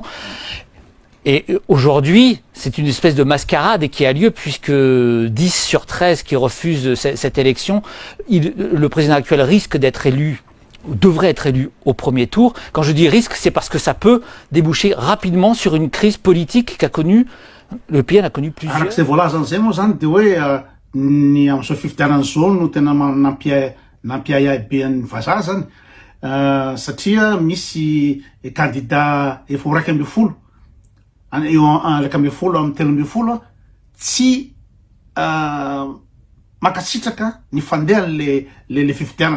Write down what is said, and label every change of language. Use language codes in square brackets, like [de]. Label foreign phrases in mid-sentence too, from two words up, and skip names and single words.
[fr] Et aujourd'hui, c'est une espèce de mascarade qui a lieu puisque 10 sur 13 qui refusent cette élection, le président actuel risque d'être élu, ou devrait être élu au premier tour. Quand je dis risque, c'est parce que ça peut déboucher rapidement sur une crise politique le pays en a connu plusieurs. [mg] Arak'izay voalazany zay moa zany de hoe ny amin'izao fifidianana zao no tena nampiay be an'ny vazaha zany satria misy candidat efa 12 eo amin'ny 13 tsy makasitraka ny fandeha le fifidianana.